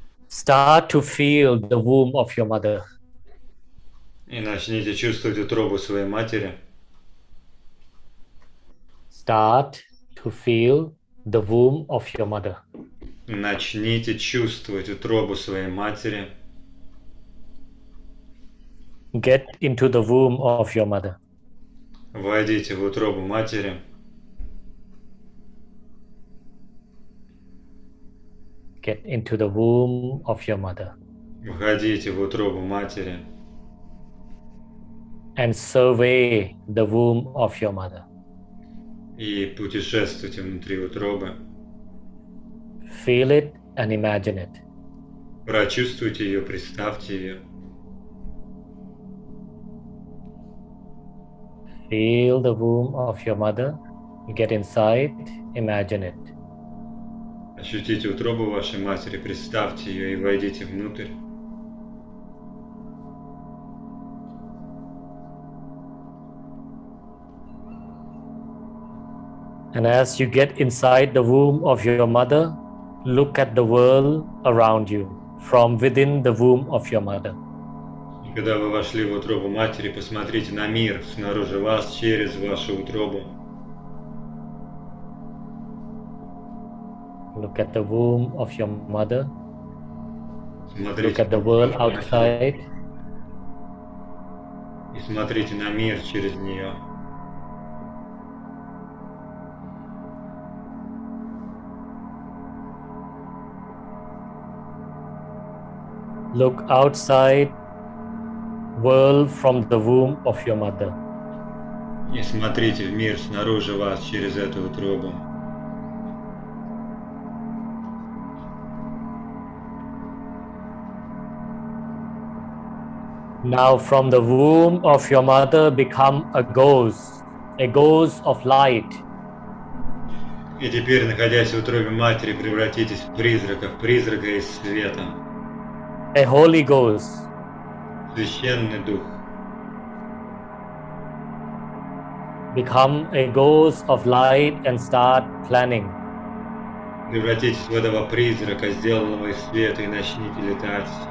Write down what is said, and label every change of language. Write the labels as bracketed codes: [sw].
[en] Start to feel the womb of your mother. [ru] И начните чувствовать утробу своей матери. [en] Start to feel the womb of your mother. [ru] Начните чувствовать утробу своей матери. [en] Get into the womb of your mother. [ru] Войдите в утробу матери. [en] Get into the womb of your mother. [ru] Входите в утробу матери. [en] And survey the womb of your mother. [ru] И путешествуйте внутри утробы. [en] Feel it and imagine it. [ru] Прочувствуйте ее, представьте ее. [en] Feel the womb of your mother. Get inside, imagine it. [ru] Ощутите утробу вашей матери, представьте ее и войдите внутрь. [en] And as you get inside the womb of your mother, look at the world around you from within the womb of your mother. [ru] И когда вы вошли в утробу матери, посмотрите на мир снаружи вас через вашу утробу. [en] Look at the womb of your mother. [ru] Смотрите [en] Look at the world outside. [ru] и смотрите на мир через нее. [en] Look outside world from the womb of your mother. [ru] И смотрите в мир снаружи вас через эту утробу. [en] Now from the womb of your mother become a ghost of light. [ru] И теперь, находясь в утробе матери, превратитесь в призрака из света. [en] A holy ghost. [ru] Священный дух. [en] Become a ghost of light and start planning. [ru] Превратитесь в этого призрака, сделанного из света, и начните летать.